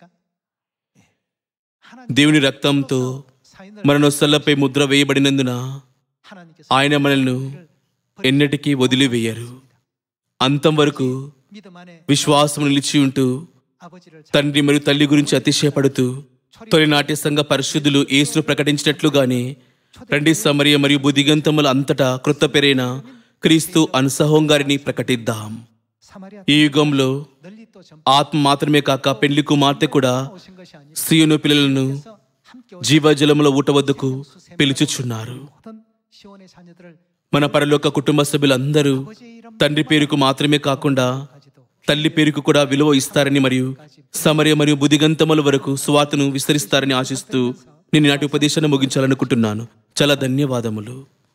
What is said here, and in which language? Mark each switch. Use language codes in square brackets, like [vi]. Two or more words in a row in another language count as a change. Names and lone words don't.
[ko] 예. 하나님 [te] దేవుని రక్తంతో [ko] 사인을 [te] మన నొసళ్లపై ముద్ర వేయబడినందున [ko] 하나님께서 [te] ఆయన మనల్ని ఎన్నటికీ వదిలివేయరు. అంతం వరకు [ko] 믿음 안에 [te] విశ్వాసం నిలిచి ఉంటూ [ko] 아버지를 [te] తండ్రి మరియు తల్లి గురించి అతిశయపడుతూ తొలినాటి సంఘ పరిశుద్ధులు యేసును ప్రకటించినట్లుగానే రండి సమరయ మరియు బుద్ధిగంతముల అంతటా క్రొత్త పేరైన క్రీస్తు అన్సహోం గారిని ప్రకటిద్దాం. [ko] 사마리아 [te] ఈ యుగంలో [ko] 널리 또 [te] ఆత్మ మాత్రమే కాక పెండ్లి కుమార్తె కూడా [ko] 오신 것이 아니라 [te] సీయోను పిల్లలను [ko] 함께 [te] జీవజలముల ఊట వద్దకు పిలుచుచున్నారు. [ko] 모든 시온의 자녀들을 [te] మన పరలోక కుటుంబ సభ్యులందరూ [ko] 아버지의 이름 [te] తండ్రి పేరుకు మాత్రమే కాకుండా [ko] 가지도 [te] తల్లి పేరుకు కూడా విలువ ఇస్తారని మరియు సమరయ మరియు బుదిగంతముల వరకు సువార్తను విస్తరిస్తారని ఆశిస్తూ నేను నాటి ఉపదేశాన్ని ముగించాలనుకుంటున్నాను. చాలా ధన్యవాదములు.